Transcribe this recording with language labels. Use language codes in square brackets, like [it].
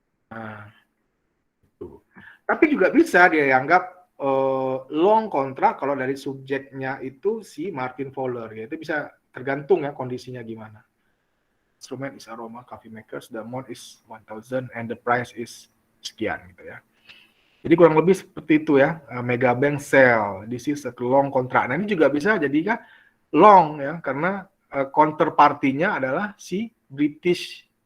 [id] Nah, itu. Tapi juga bisa dia dianggap long kontrak kalau dari subjeknya itu si Martin Fowler. [en] Ya. Itu bisa tergantung ya kondisinya gimana. Instrument is Aroma Coffee Makers, the amount is 1000 and the price is sekian gitu ya. [id] Jadi kurang lebih seperti itu ya. [en] Mega Bank sell, this is a long contract. [id] Nah, ini juga bisa jadikan long ya karena counterpartinya adalah si British